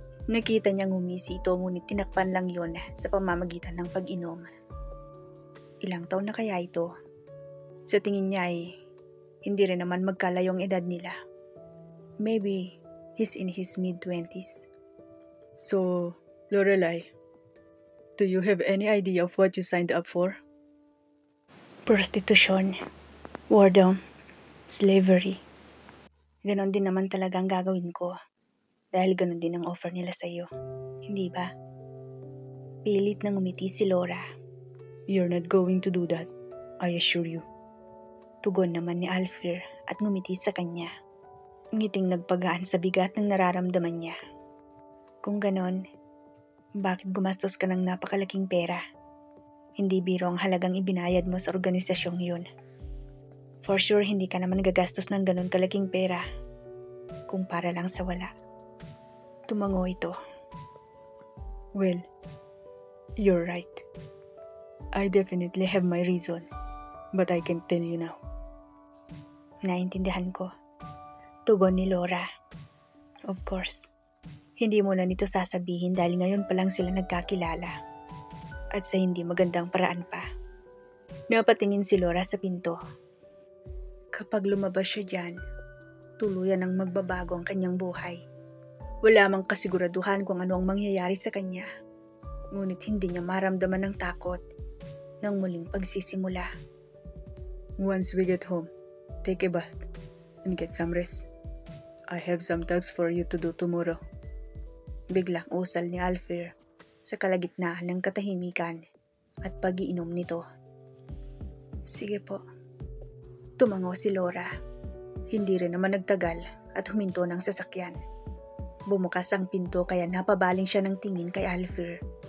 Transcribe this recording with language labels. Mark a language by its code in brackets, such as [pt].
[tl] Nakita niyang ngumisi ito ngunit tinakpan lang yon sa pamamagitan ng pag-inom. Ilang taon na kaya ito? Sa tingin niya ay hindi rin naman magkalayong edad nila. [en] Maybe he's in his mid-20s. "So, Lorelai, do you have any idea of what you signed up for?" "Prostitution, whoredom, slavery. [tl] Ganon din naman talagang gagawin ko. Dahil ganon din ang offer nila sa iyo. Hindi ba?" Pilit na ngumiti si Laura. [en] "You're not going to do that, I assure you." [tl] Tugon naman ni Alfred at ngumiti sa kanya. Ngiting nagpagaan sa bigat ng nararamdaman niya. "Kung ganon, bakit gumastos ka ng napakalaking pera? Hindi biro ang halagang ibinayad mo sa organisasyong yun. [en] For sure, [tl] hindi ka naman gagastos ng ganon kalaking pera kung para lang sa wala." Tumango ito. [en] "Well, you're right. I definitely have my reason, but I can't tell you now." [tl] "Naintindihan ko." Tugon ni Laura. [en] "Of course, [tl] hindi mo na nito sasabihin dahil ngayon pa lang sila nagkakilala. At sa hindi magandang paraan pa." Napatingin si Laura sa pinto. Kapag lumabas siya dyan, tuluyan ang magbabago ang kanyang buhay. Wala mang kasiguraduhan kung ano ang mangyayari sa kanya. Ngunit hindi niya maramdaman ng takot ng muling pagsisimula. [en] "Once we get home, take a bath and get some rest. I have some tasks for you to do tomorrow." [tl] Biglang usal ni Alfred sa kalagitnaan ng katahimikan at pag-iinom nito. "Sige po." Tumango si Laura. Hindi rin naman nagtagal at huminto ng sasakyan. Bumukas ang pinto kaya napabaling siya ng tingin kay Alfred.